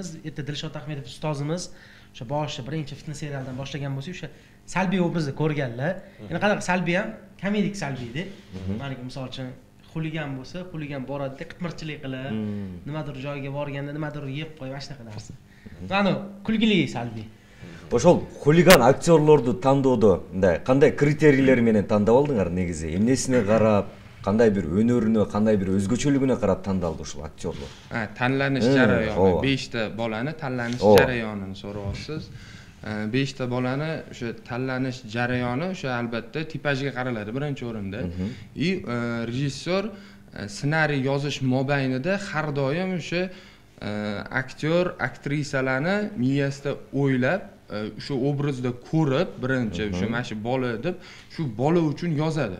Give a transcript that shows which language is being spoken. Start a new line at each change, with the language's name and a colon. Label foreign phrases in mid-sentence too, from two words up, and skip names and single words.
Uzbek: Erta Dilshod Ahmedov ustozimiz o'sha boshida birinchi Fitna serialidan boshlagan bo'lsa, o'sha salbiy obrazni ko'rganlar. Endi qanaqa salbiy ham komedik salbiydi. Mana misol uchun xuligan bo'lsa, xuligan boradi, qitmirchilik qilib, nimadir joyga borganda nimadir yeb qo'yib, mana shunaqa narsa. Mana kulgili salbiy.
Kyrgyz: Ошол хулиган актерлорду тандоодо мындай кандай критерийлер менен тандап алдыңар негизи? Эмнесине карап, кандай бир өнөрүнө, кандай бир өзгөчөлүгүнө карап тандалды ушул актерлор?
Uzbek: Tanlanish jarayoni, 5 ta bolani tanlanish jarayonini so'rayapsiz. 5 ta bolani o'sha tanlanish jarayoni o'sha albatta tipajga qaraladi birinchi o'rinda. Rejissyor ssenariy yozish mobaynida har doim o'sha aktyor, aktrisalarni miyasida o'ylab, o'sha obrazda ko'rib, birinchi o'sha mana shu bola deb, shu bola uchun yozadi.